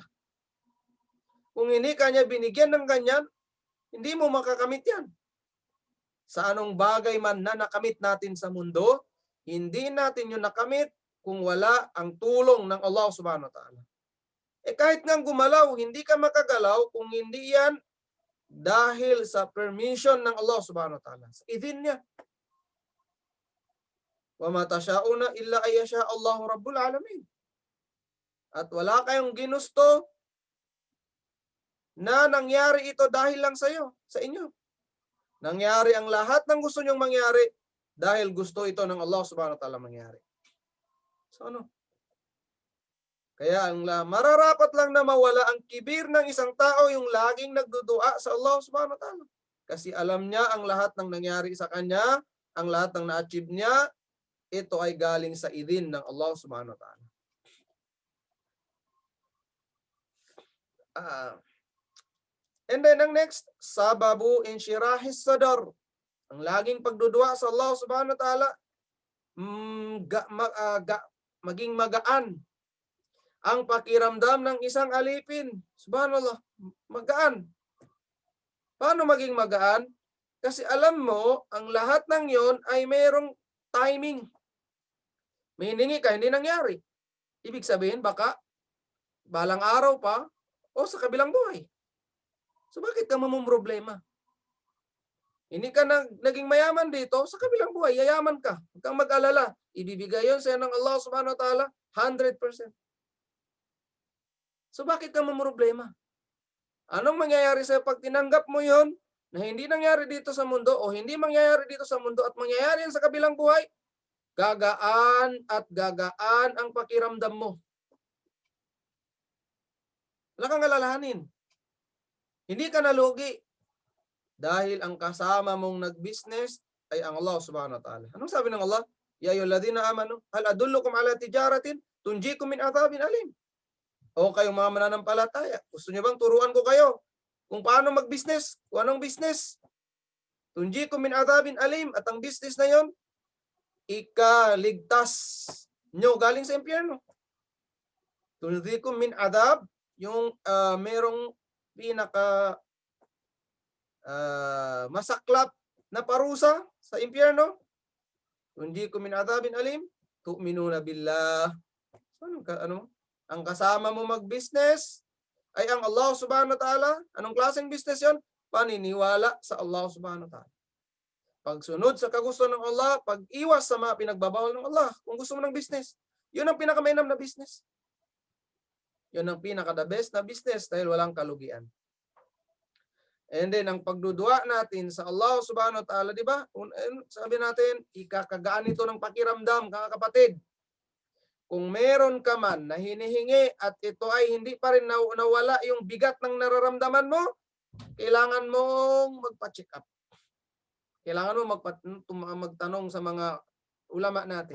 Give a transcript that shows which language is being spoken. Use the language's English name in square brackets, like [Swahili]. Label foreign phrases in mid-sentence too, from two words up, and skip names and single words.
[Filipino] Kung hindi ka niya binigyan ng ganyan, hindi mo makakamit yan. Sa anong bagay man na nakamit natin sa mundo, hindi natin yun nakamit kung wala ang tulong ng [Arabic] الله سبحانه وتعالى. [Filipino] Kahit nga gumalaw, hindi ka makagalaw kung hindi yan dahil sa permission ng [Arabic] الله سبحانه وتعالى. [Filipino] Sa idin niya. [Arabic] وما تشاؤون إلا أن يشاء الله رب العالمين. [Filipino] At wala kayong ginusto na nangyari ito dahil lang sa inyo. Nangyari ang lahat ng gusto nyong mangyari dahil gusto ito ng [Arabic] الله سبحانه وتعالى [Filipino] mangyari. So ano? Kaya ang mararapat lang na mawala ang kibir ng isang tao yung laging nagdudua sa [Arabic] الله سبحانه وتعالى. [Filipino] Kasi alam niya ang lahat ng nangyari sa kanya, ang lahat ng na-achieve niya, ito ay galing sa idin ng [Arabic] الله سبحانه وتعالى. [English] And then [Filipino] ang next, [Arabic] سبب انشراح الصدر. [Filipino] Ang laging pagdudua sa [Arabic] الله سبحانه وتعالى, [Filipino] maging magaan ang pakiramdam ng isang alipin. Subhanallah, magaan. Paano maging magaan? Kasi alam mo, ang lahat ng yon ay mayroong timing. May hiningi ka, hindi nangyari. Ibig sabihin, baka balang araw pa, o sa kabilang buhay. So bakit ka mamumroblema? Hindi ka naging mayaman dito, sa kabilang buhay, yayaman ka. Huwag kang mag-alala. Ibibigay yun sa'yo ng [Arabic] الله سبحانه وتعالى [Filipino] 100%. So bakit ka mamumroblema? Anong mangyayari sa'yo pag tinanggap mo yun na hindi nangyari dito sa mundo o hindi mangyayari dito sa mundo at mangyayari yan sa kabilang buhay? Gagaan at gagaan ang pakiramdam mo. Wala kang alalahanin. Hindi ka nalugi dahil ang kasama mong nag-business ay ang [Arabic] الله سبحانه وتعالى. [Filipino] Anong sabi ng Allah? [Arabic] يا أيها الذين آمنوا هل أدلكم على تجارة تنجيكم من عذاب أليم. [Filipino] O kayong mga mananampalataya, gusto niyo bang turuan ko kayo kung paano mag-business? Kung anong business? [Arabic] تنجيكم من عذاب أليم. [Filipino] At ang business na yon, ikaligtas nyo galing sa impyerno. [Arabic] تنجيكم من عذاب, [Filipino] yung merong pinaka masaklap na parusa sa impyerno. [Arabic] تنجيكم من عذاب أليم تؤمنون بالله. [Filipino] Ano? Ang kasama mo mag-business ay ang [Arabic] الله سبحانه وتعالى. [Filipino] Anong klaseng business yon? Paniniwala sa [Arabic] الله سبحانه وتعالى. [Filipino] Pagsunod sa kagusto ng Allah, pag-iwas sa mga pinagbabawal ng Allah. Kung gusto mo ng business, yun ang pinakamainam na business. Yun ang pinaka- [English] the best [Filipino] na business dahil walang kalugian. And then, ang pagdudua natin sa [Arabic] الله سبحانه وتعالى, [Filipino] di ba? Sabi natin, ikakagaan ito ng pakiramdam, mga kapatid. Kung meron ka man na hinihingi at ito ay hindi pa rin nawala yung bigat ng nararamdaman mo, kailangan mong magpa-check up. Kailangan mo magtanong sa mga ulama natin.